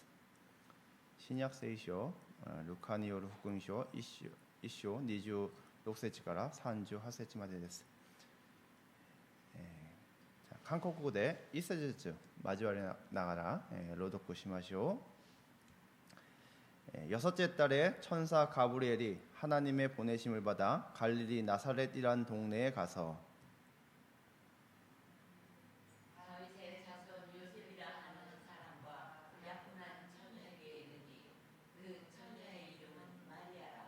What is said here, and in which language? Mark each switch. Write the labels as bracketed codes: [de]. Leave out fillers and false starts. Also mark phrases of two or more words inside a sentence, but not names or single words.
[ja] 新約聖書ルカによる福音書1章26節から38節までです。韓国語で一節ずつ交わりながら朗読しましょう。 [ko] 여섯째 달에 천사 가브리엘이 하나님의 보내심을 받아 갈릴리 나사렛이란 동네에 가서 다윗의 자손 요셉이라 하는 사람과 약혼한 처녀에게 이르니 그 처녀의 이름은 마리아라.